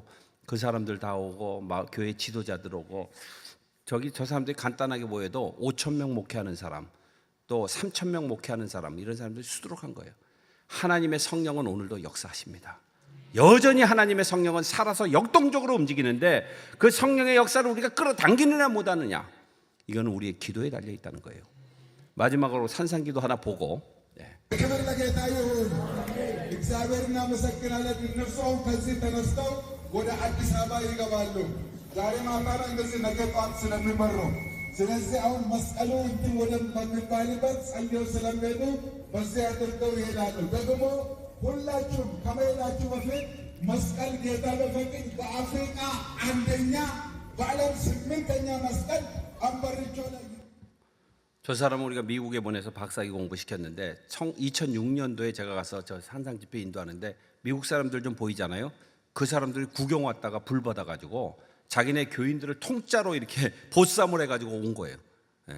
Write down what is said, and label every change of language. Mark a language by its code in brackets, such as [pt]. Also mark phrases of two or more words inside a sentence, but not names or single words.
[ko] 그 사람들 다 오고 교회 지도자들 오고 저 사람들이 간단하게 모여도 5,000명 목회하는 사람, 또 3,000명 목회하는 사람, 이런 사람들이 수두룩한 거예요. 하나님의 성령은 오늘도 역사하십니다. 여전히 하나님의 성령은 살아서 역동적으로 움직이는데 그 성령의 역사를 우리가 끌어당기느냐 못하느냐, 이거는 우리의 기도에 달려 있다는 거예요. 마지막으로 산상기도 하나 보고. [am] ስለዚህ አሁን መስቀሉ እንትን ወደ በሚባልበት ጸልየው ስለሚሄዱ በዚያ አድርገው ይሄዳሉ። ደግሞ ሁላችሁም ከመሄዳችሁ በፊት መስቀል ጌታ በፈቅድ በአፍሪካ አንደኛ በዓለም 8ኛ መስቀል አንበርቾ ላይ. [ko] 저 사람은 우리가 미국에 보내서 박사학위 공부시켰는데 2006년도에 제가 가서 저 산상 집회 인도하는데 미국 사람들 좀 보이잖아요. 그 사람들이 구경 왔다가 불 받아가지고 자기네 교인들을 통짜로 이렇게 보쌈을 해가지고 온 거예요. 예.